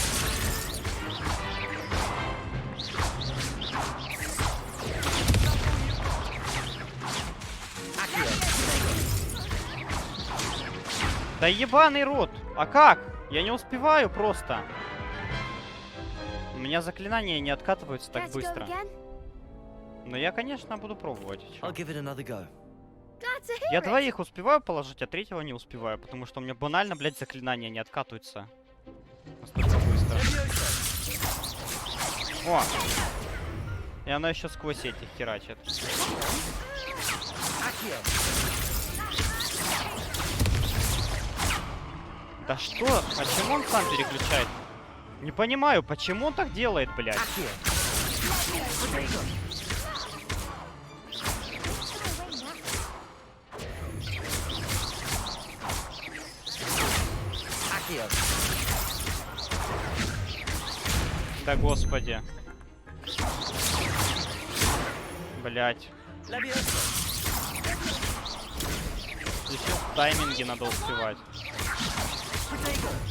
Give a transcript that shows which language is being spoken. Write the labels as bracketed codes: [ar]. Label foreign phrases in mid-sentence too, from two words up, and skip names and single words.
[ru] Да ебаный рот! А как? Я не успеваю просто. У меня заклинания не откатываются так [en] Care to go [ru] быстро. [en] again? [ru] Но я, конечно, буду пробовать. Чё? [en] I'll give it another go. Glad to hear [ru] Я [en] it. [ru] двоих успеваю положить, а третьего не успеваю, потому что у меня банально, блядь, заклинания не откатываются настолько быстро. О! И она еще сквозь этих херачит. Accio. Да что? Почему он сам переключает? Не понимаю, почему он так делает, блядь? Accio. Protego. Accio. Да господи. Блядь. Levioso. Здесь всё в тайминге надо успевать. Protego.